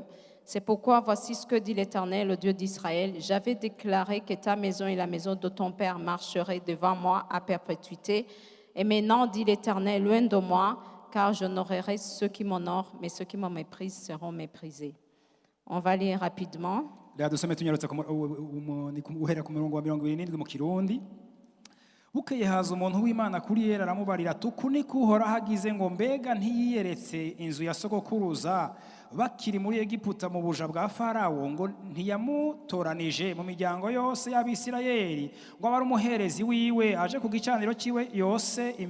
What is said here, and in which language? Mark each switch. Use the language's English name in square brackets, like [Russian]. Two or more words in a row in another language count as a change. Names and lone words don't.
[French] C'est pourquoi voici ce que dit l'Éternel, le Dieu d'Israël. J'avais déclaré que ta maison et la maison de ton père marcheraient devant moi à perpétuité. Et maintenant, dit l'Éternel, loin de moi, car j'honorerai ceux qui m'honorent, mais ceux qui me méprisent seront méprisés. On va lire rapidement. [Rundi] Bukeye haza umuntu w'Imana kuri Yera aramubarira ati uku niko Uhoraho agize ngo mbega ntiyiyeretse inzu ya sogokuruza bakiri muri Egiputa mu buja bwa Farawo ngo ntiyamutoranije mu miryango yose y'Abisirayeli ngo abari umuherezi wiwe aje ku gicaniro ciwe yose